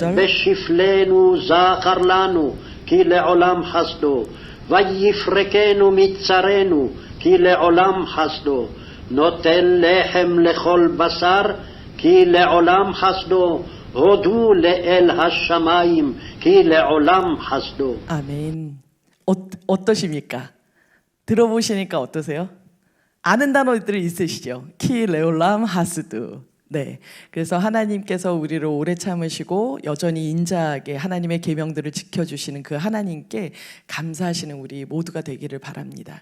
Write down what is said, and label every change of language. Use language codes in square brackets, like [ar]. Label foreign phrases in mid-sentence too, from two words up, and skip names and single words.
[he] שבשפלנו זכר לנו, כי לעולם חסדו. ויפרקנו מצרנו, כי לעולם חסדו. נותן לחם לכל בשר, כי לעולם חסדו. הודו לאל השמיים, כי לעולם חסדו. [ko] 아멘. 어떠십니까? 들어보시니까 어떠세요? 아는 단어들이 있으시죠? [he] כי לעולם חסדו. 네. [ko] 그래서 하나님께서 우리를 오래 참으시고 여전히 인자하게 하나님의 계명들을 지켜주시는 그 하나님께 감사하시는 우리 모두가 되기를 바랍니다.